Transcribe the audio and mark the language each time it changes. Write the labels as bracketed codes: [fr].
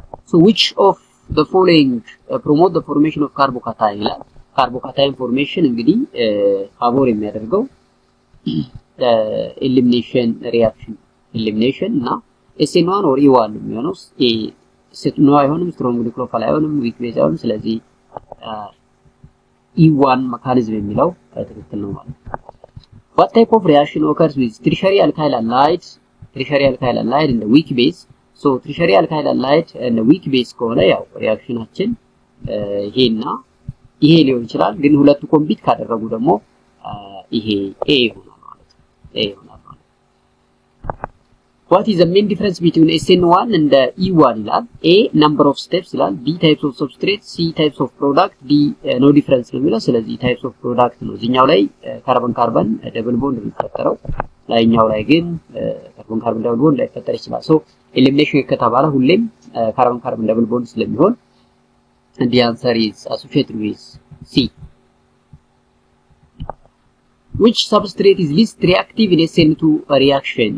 [en] So which of the following promote the formation of carbocation [am] ይላል። carbocation formation እንግዲህ ፋቮር የሚያደርገው elimination reaction elimination እና SN1 or E1 ነው የሚሆነው። SN1 አይሆንም። strong nucleophile አይሆንም። weak base አይሆንም። ስለዚህ E1 mechanism የሚለው ትክክል ነው ማለት ነው። [en] What type of reaction occurs with tertiary alkyl halide? Tertiary alkyl halide in the weak base. So tertiary alkyl halide and the weak base [am] ከሆነ ያው ሪአክሽናችን ይሄና ይሄ ሊሆን ይችላል። ግን ሁለቱ ኮምፒት ካደረጉ ደግሞ ይሄ A ይሆናል ማለት ነው። A ይሆናል ማለት ነው። [en] What is the main difference between SN1 and the E1 [am] ይላል። A number of steps ይላል። [en] B types of substrate, C types of product, D no difference [am] ነው የሚለው። ስለዚህ types of product ነው። እዚህኛው ላይ ካርቦን ካርቦን ደብል ቦንድ የሚፈጠረው ላይኛው ላይ ግን ካርቦን ካርቦን ደብል ቦንድ ላይፈጠር ይችላል። ሶ ኤሊሚኔሽን ከተባለ ሁሌም ካርቦን ካርቦን ደብል ቦንድ ስለሚሆን [en] the answer is associated with C. Which substrate is least reactive in SN2 reaction?